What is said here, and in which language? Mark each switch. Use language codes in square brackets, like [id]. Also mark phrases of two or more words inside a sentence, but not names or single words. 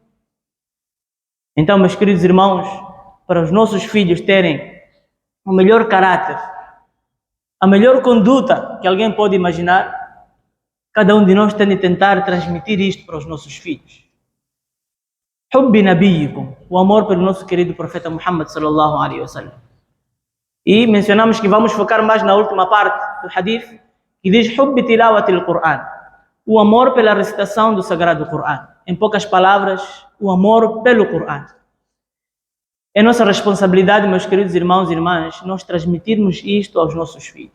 [pt] Então, meus queridos irmãos, para os nossos filhos terem o melhor caráter, a melhor conduta que alguém pode imaginar, cada um de nós tem de tentar transmitir isto para os nossos filhos. [ar] حب نبيكم, [pt] o amor pelo nosso querido profeta Muhammad [ar] صلى الله عليه وسلم. [pt] E mencionamos que vamos focar mais na última parte do hadith, que diz [ar] حب تلاوة القرآن, [pt] o amor pela recitação do Sagrado Qur'an. Em poucas palavras, o amor pelo Qur'an. É nossa responsabilidade, meus queridos irmãos e irmãs, nós transmitirmos isto aos nossos filhos.